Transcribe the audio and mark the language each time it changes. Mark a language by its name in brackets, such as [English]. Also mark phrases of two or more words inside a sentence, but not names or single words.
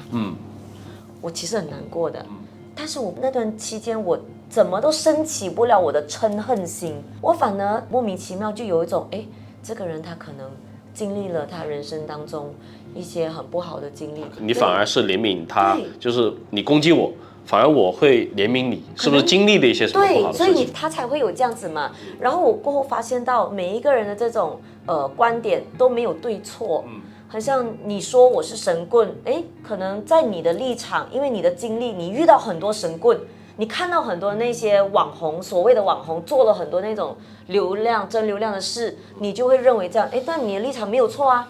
[Chinese] 我其實很難過的，但是我那段期間我怎麼都升起不了我的嗔恨心，我反而莫名其妙就有一種，這個人他可能經歷了他人生當中一些很不好的經歷，你反而是憐憫他，就是你攻擊我，反而我會憐憫你，是不是經歷了一些什麼不好的事情？對，所以他才會有這樣子嘛。然後我過後發現到每一個人的這種觀點都沒有對錯，好像你說我是神棍，可能在你的立場，因為你的經歷，你遇到很多神棍，你看到很多那些網紅，所謂的網紅做了很多那種流量、真流量的事，你就會認為這樣，但你的立場沒有錯啊。